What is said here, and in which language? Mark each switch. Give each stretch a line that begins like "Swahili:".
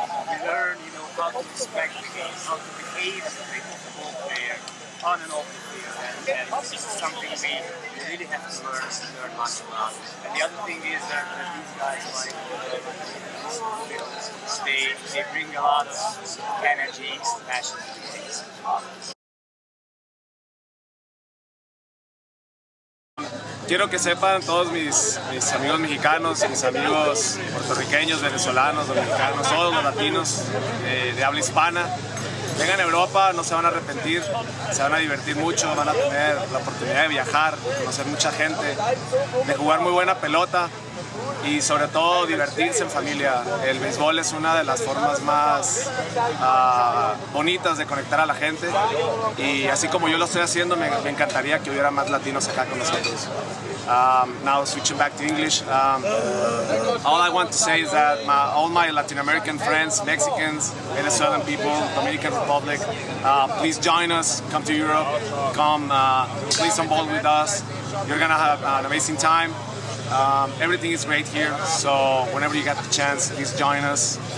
English: We learn, how to respect the game, how to behave as a ball player on and off the field, and this is something we really have to learn much about. And the other thing is that these guys, like they bring a lot of energy and passion to the game.
Spanish: Quiero que sepan todos mis amigos mexicanos, mis amigos puertorriqueños, venezolanos, dominicanos, todos los latinos de habla hispana. Vengan a Europa, no se van a arrepentir, se van a divertir mucho, van a tener la oportunidad de viajar, de conocer mucha gente, de jugar muy buena pelota y sobre todo divertirse en familia. El béisbol es una de las formas más bonitas de conectar a la gente, y así como yo lo estoy haciendo, me encantaría que hubiera más latinos acá con nosotros.
English: Now switching back to English, all I want to say is that all my Latin American friends, Mexicans, Venezuelan people, Dominican Republic, please join us, come to Europe, come play some ball with us. You're gonna have an amazing time. Everything is great here, so whenever you get the chance, please join us.